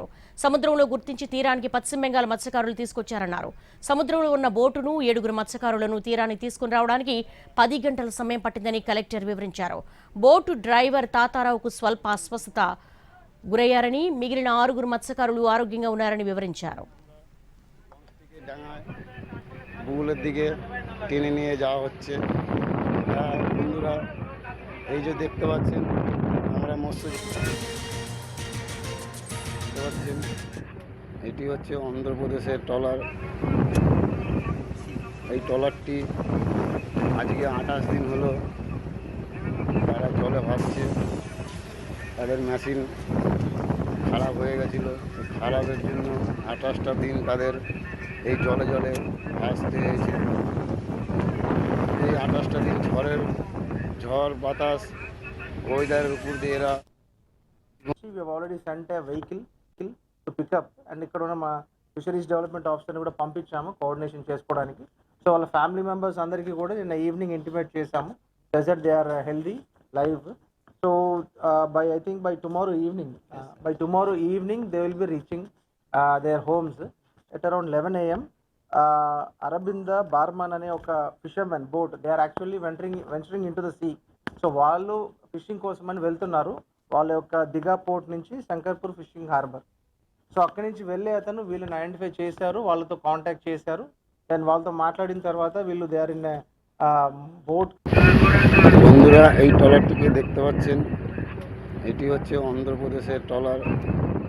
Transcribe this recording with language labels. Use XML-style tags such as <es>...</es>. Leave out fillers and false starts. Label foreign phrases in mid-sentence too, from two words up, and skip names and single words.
<te>సముద్రంలో గుర్తించి తీరానికి పశ్చిమ బెంగాల్ మత్స్యకారులు తీసుకొచ్చారన్నారు. సముద్రంలో ఉన్న బోటును 7 మత్స్యకారులను తీరానికి తీసుకుని రావడానికి 10 గంటల సమయం పట్టిందని కలెక్టర్ వివరించారు. బోటు డ్రైవర్ తాతారావుకు స్వల్ప అస్వస్థత గురయ్యారని, మిగిలిన 6 మత్స్యకారులు ఆరోగ్యంగా ఉన్నారని వివరించారు.</te> <bn>এই যে দেখতে পাচ্ছেন আমরা মৎস্য দেখতে পাচ্ছেন, এটি হচ্ছে অন্ধ্রপ্রদেশের ট্রলার। এই ট্রলারটি আজকে 28 দিন হলো তারা জলে ভাসছে। তাদের মেশিন খারাপ হয়ে গেছিল, খারাপের জন্য 28টা দিন তাদের এই জলে জলে ভাসতে হয়েছে। এই 28টা দিন ঝড় বাতাস ওয়েদারের উপর দিয়ে এরা</bn> <en>we have already sent a vehicle to pick up and</en> <te>ఇక్కడ ఉన్న మా</te> <en>fisheries development</en> <te>ఆఫీసర్ని కూడా పంపించాము కోఆర్డినేషన్ చేసుకోవడానికి. సో వాళ్ళ</te> <en>family members</en> <te>అందరికీ కూడా నిన్న</te> <en>evening intimate</en> <te>చేశాము</te> <en>that they are healthy live. సో by tomorrow evening they will be reaching their homes at around 11 AM. అరబిందా బార్మన్</en> <te>అనే ఒక</te> <en>fishermen boat, they are actually venturing in to the sea.</en> <te>సో వాళ్ళు ఫిషింగ్ కోసం అని వెళ్తున్నారు. వాళ్ళ యొక్క దిగా పోర్ట్ నుంచి శంకర్పూర్</te> <en>fishing harbour.</en> <te>సో అక్కడి నుంచి వెళ్ళే అతను వీళ్ళని ఐడెంటిఫై చేశారు, వాళ్ళతో కాంటాక్ట్ చేశారు. దెన్ వాళ్ళతో మాట్లాడిన తర్వాత వీళ్ళు</te> <en>they are in boat.</en> <bn>বন্ধুরা এই ট্রলারটিকে দেখতে পাচ্ছেন, এটি হচ্ছে অন্ধ্রপ্রদেশের ট্রলার।</bn>